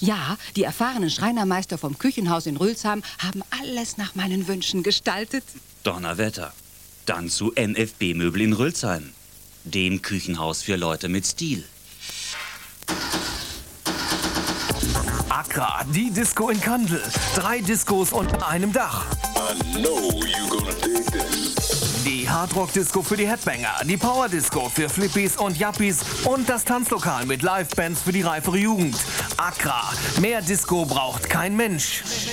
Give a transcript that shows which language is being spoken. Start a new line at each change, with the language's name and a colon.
German: Ja, die erfahrenen Schreinermeister vom Küchenhaus in Rülsheim haben alles nach meinen Wünschen gestaltet. Donnerwetter. Dann zu MFB-Möbel in Rülsheim. Dem Küchenhaus für Leute mit Stil. Accra, die Disco in Kandel. Drei Discos unter einem Dach.
English: I know you're gonna dig this.
German: Die Hardrock-Disco für die Headbanger, die Power-Disco für Flippies und Yuppies und das Tanzlokal mit Live-Bands für die reifere Jugend. Accra, mehr Disco braucht kein Mensch.